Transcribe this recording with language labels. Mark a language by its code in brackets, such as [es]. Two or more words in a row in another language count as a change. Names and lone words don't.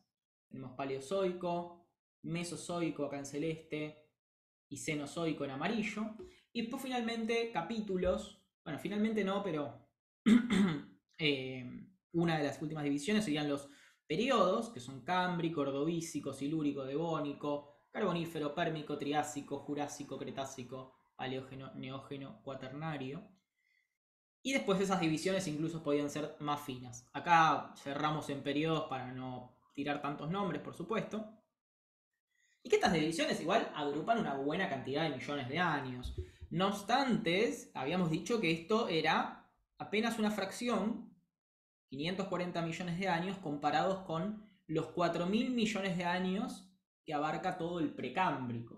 [es] Tenemos paleozoico, mesozoico acá en celeste y cenozoico en amarillo. Y después finalmente capítulos. Bueno, finalmente no, pero una de las últimas divisiones serían los periodos, que son cámbrico, ordovícico, silúrico, devónico, carbonífero, pérmico, triásico, jurásico, cretácico, paleógeno, neógeno, cuaternario. Y después esas divisiones incluso podían ser más finas. Acá cerramos en periodos para no tirar tantos nombres, por supuesto. Y que estas divisiones igual agrupan una buena cantidad de millones de años. No obstante, habíamos dicho que esto era apenas una fracción, 540 millones de años, comparados con los 4.000 millones de años que abarca todo el precámbrico.